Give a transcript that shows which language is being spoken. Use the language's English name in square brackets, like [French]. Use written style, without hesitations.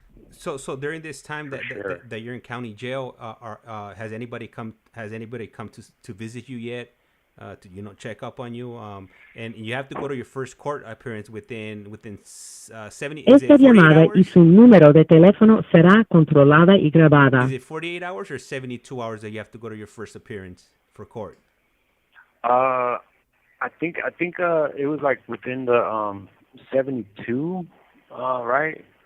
[English] So during this time that you're in county jail, has anybody come to visit you yet? To check up on you. And you have to go to your first court appearance within 70. [Spanish] Esta llamada y su número de teléfono será controlada y grabada. [English] Is it 48 hours or 72 hours that you have to go to your first appearance for court? I think it was like within the 72, right?